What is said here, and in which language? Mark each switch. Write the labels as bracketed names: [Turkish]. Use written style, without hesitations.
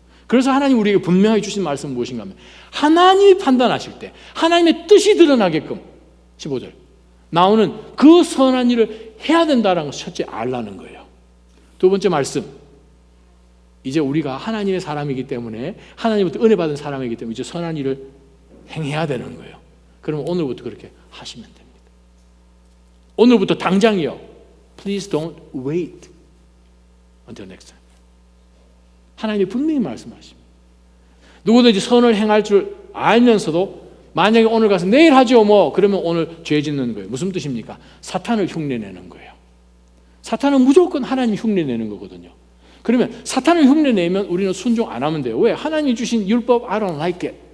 [Korean] 그래서 하나님 우리에게 분명히 주신 말씀은 무엇인가 하면 하나님이 판단하실 때 하나님의 뜻이 드러나게끔 15절 나오는 그 선한 일을 해야 된다는 것을 첫째 알라는 거예요. 두 번째 말씀, 이제 우리가 하나님의 사람이기 때문에 하나님부터 은혜 받은 사람이기 때문에 이제 선한 일을 행해야 되는 거예요. 그러면 오늘부터 그렇게 하시면 됩니다. 오늘부터 당장이요. [English] Please don't wait until next time. [Korean] 하나님이 분명히 말씀하십니다. 누구든지 선을 행할 줄 알면서도 만약에 오늘 가서 내일 하죠 그러면 오늘 죄 짓는 거예요. 무슨 뜻입니까? 사탄을 흉내내는 거예요. 사탄은 무조건 하나님 흉내내는 거거든요. 그러면 사탄을 흉내내면 우리는 순종 안 하면 돼요. 왜? 하나님이 주신 율법 [English] I don't like it.